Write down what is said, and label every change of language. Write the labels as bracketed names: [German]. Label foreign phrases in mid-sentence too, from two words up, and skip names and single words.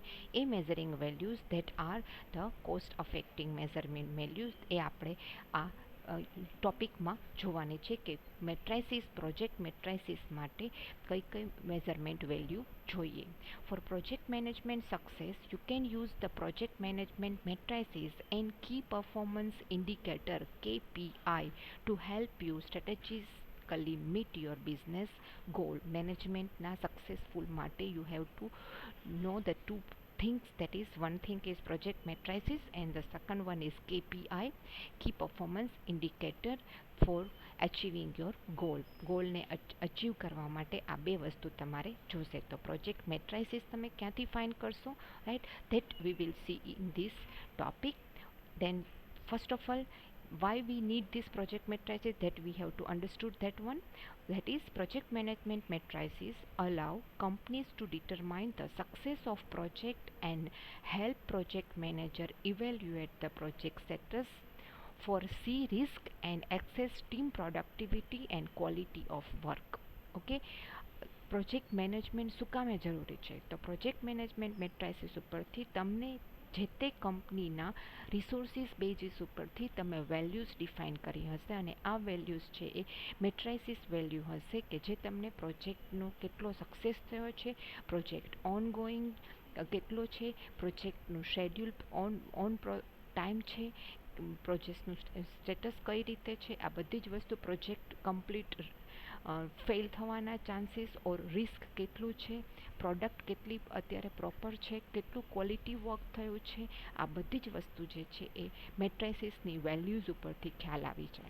[Gujarati] એ [English] measuring values that are the cost affecting measurement values, [Gujarati] એ આપણે આ ટોપિકમાં જોવાની છે કે મેટ્રાઇસિસ, [English] project matrices [Gujarati] માટે કઈ કઈ [English] measurement value [Gujarati] જોઈએ. [English] for project management success you can use the project management matrices and key performance indicator KPI to help you strategically meet your business goal. [Gujarati] મેનેજમેન્ટના સક્સેસફુલ માટે [English] you have to know the two things, that is, one thing is project matrices and the second one is KPI, key performance indicator, for achieving your goal [Gujarati] ને અચીવ કરવા માટે આ બે વસ્તુ તમારે જોશે. તો [English] project matrices [Gujarati] તમે ક્યાંથી ફાઇન્ડ કરશો? [English] Right, that we will see in this topic. Then first of all, why we need this project matrices, that we have to understood that one. That is, project management matrices allow companies to determine the success of project and help project manager evaluate the project status, foresee risk and assess team productivity and quality of work. [Gujarati] ઓકે, [English] project management [Gujarati] શું કામે જરૂરી છે? તો [English] project management matrices [Gujarati] ઉપરથી તમને જે તે કંપનીના રિસોર્સિસ બેઝિસ ઉપરથી તમે [English] values define [Gujarati] કરી હશે, અને આ વેલ્યુઝ છે એ [English] matrices value [Gujarati] હશે કે જે તમને પ્રોજેક્ટનો કેટલો સક્સેસ થયો છે, [English] project ongoing [Gujarati] કેટલો છે, પ્રોજેક્ટનું શેડ્યુલ [English] on time [Gujarati] છે, પ્રોજેક્ટનું સ્ટેટસ કઈ રીતે છે, આ બધી જ વસ્તુ [English] project complete fail [Gujarati] થવાના [English] chances or risk [Gujarati] કેટલું છે, પ્રોડક્ટ કેટલી અત્યારે પ્રોપર છે, કેટલું [English] quality work [Gujarati] થયું છે, આ બધી જ વસ્તુ જે છે એ મેટ્રાઇસિસની વેલ્યુઝ ઉપરથી ખ્યાલ આવી જાય.